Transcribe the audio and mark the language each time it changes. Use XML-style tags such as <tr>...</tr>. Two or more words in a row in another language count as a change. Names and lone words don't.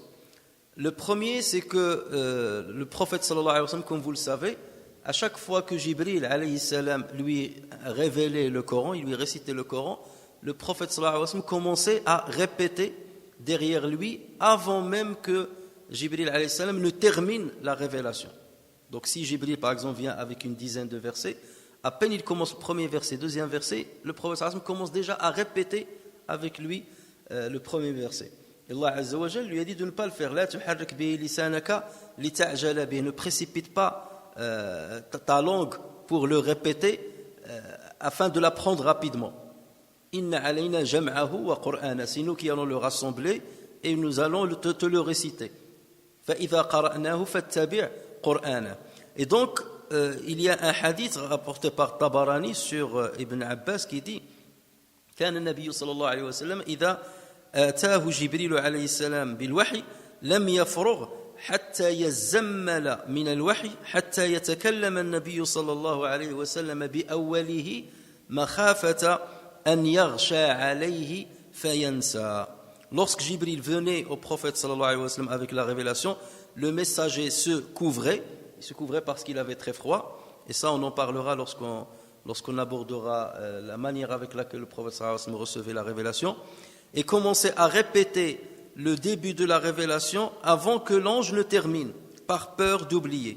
<fr>Le premier, c'est que le prophète</fr> <ar>صلى الله عليه وسلم,</ar> <fr>comme vous le savez, à chaque fois que Jibril</fr> <ar>عليه السلام</ar> <fr>lui révélait le Coran, il lui récitait le Coran, le prophète</fr> <ar>صلى الله عليه وسلم</ar> <fr>commençait à répéter derrière lui avant même que Jibril</fr> <ar>عليه السلام</ar> <fr>ne termine la révélation. Donc si Jibril par exemple vient avec une dizaine de versets, à peine il commence le premier verset, deuxième verset, le prophète</fr> <ar>صلى الله عليه وسلم</ar> <fr>commence déjà à répéter avec lui le premier verset. Allah</fr> <ar>عز وجل</ar> <fr>lui a dit de ne pas le faire.</fr> <ar>لا تحرك به لسانك لتعجل به.</ar> <fr>Ne précipite pas ta langue pour le répéter afin de l'apprendre rapidement.</fr> <ar>إن علينا جمعه وقرآنه.</ar> <fr>C'est nous qui allons le rassembler et nous allons te le réciter.</fr> <ar>فإذا قرأناه فاتبع قرآنه.</ar> <fr>Et donc il y a un hadith rapporté par Tabarani sur Ibn Abbas qui dit</fr> <ar>كان النبي صلى الله عليه وسلم إذا آتاه جبريل عليه السلام بالوحي لم يفرغ حتى يزمل من الوحي حتى يتكلم النبي صلى الله عليه وسلم بأوله مخافة أن يغشى عليه فينسى.</ar> <fr>lorsque Jibril venait au prophète</fr> <ar>صلى الله عليه وسلم</ar> <fr>avec la révélation, le messager se couvrait parce qu'il avait très froid, et ça on en parlera lorsqu'on abordera la manière avec laquelle le prophète</fr> <ar>صلى الله عليه وسلم</ar> <fr>recevait la révélation, et commençait à répéter le début de la révélation avant que l'ange ne termine, par peur d'oublier.</fr>